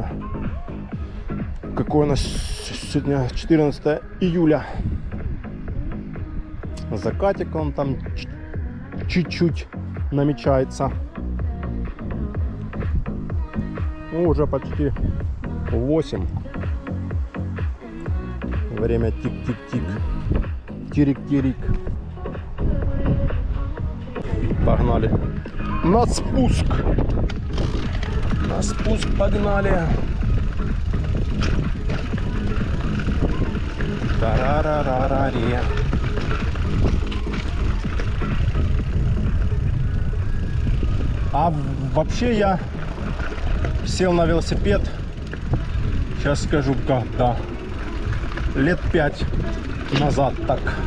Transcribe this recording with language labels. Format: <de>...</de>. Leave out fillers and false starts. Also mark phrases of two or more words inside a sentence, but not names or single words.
<ru>Какой у нас сегодня 14 июля. Закатик он там чуть-чуть намечается. Ну, уже почти 8. Время тик-тик-тик. Тирик-тирик. Погнали. На спуск. На спуск погнали. Тарарарарария. А вообще я сел на велосипед, сейчас скажу когда, лет 5 назад так.</ru>